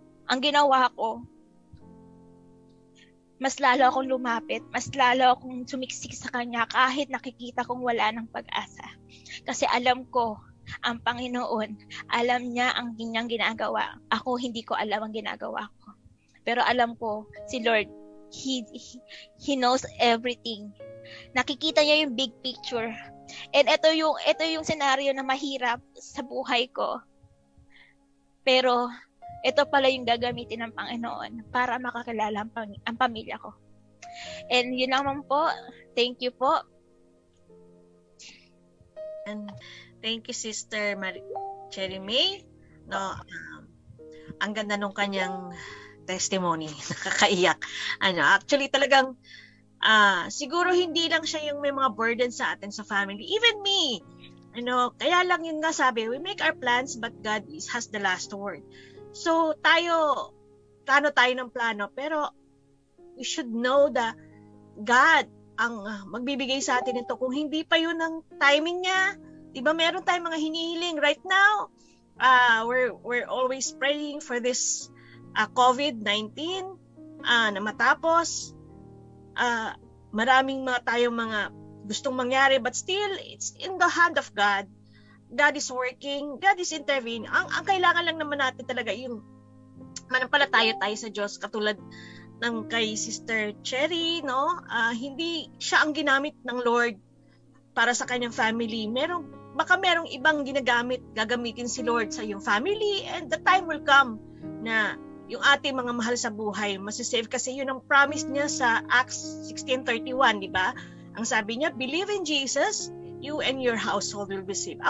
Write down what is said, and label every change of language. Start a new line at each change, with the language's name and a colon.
Filipino: Ang ginawa ko, mas lalo akong lumapit, mas lalo akong sumiksik sa kanya kahit nakikita kong wala ng pag-asa. Kasi alam ko, ang Panginoon, alam niya ang kanyang ginagawa. Ako, hindi ko alam ang ginagawa ko. Pero alam ko, si Lord,
English: He knows everything.
Filipino: Nakikita niya yung
English: big picture.
Filipino: And ito yung scenario na mahirap sa buhay ko. Pero ito pala yung gagamitin ng Panginoon para makakilala ang pamilya ko. And yun naman po.
English: Thank you
Filipino: po.
English: And thank you, Sister Cherry May.
Filipino: No, ang ganda nung kanyang testimony. Nakakaiyak. Actually talagang siguro hindi lang siya yung may mga burden sa atin sa family.
English: Even me.
Filipino: Kaya lang yung nga sabi,
English: we make our plans but God has the last word.
Filipino: So tayo ng plano, pero
English: we should know that God
Filipino: ang magbibigay sa atin ito. Kung hindi pa yun ang timing niya, diba meron tayong mga hinihiling
English: right now. We're always praying for this COVID-19
Filipino: na matapos. Maraming tayong mga gustong mangyari,
English: but still it's in the hand of God. God is working, God is intervening.
Filipino: Ang kailangan lang naman natin talaga yung manampalataya tayo sa Diyos, katulad ng kay Sister Cherry, no? Hindi siya ang ginamit ng Lord para sa kanyang family. Baka merong ibang gagamitin si Lord sa iyong family,
English: and the time will come
Filipino: na yung ating mga mahal sa buhay masisave, kasi yun ang promise niya sa Acts 16:31, di ba? Ang sabi niya,
English: believe in Jesus, you and your household will be saved.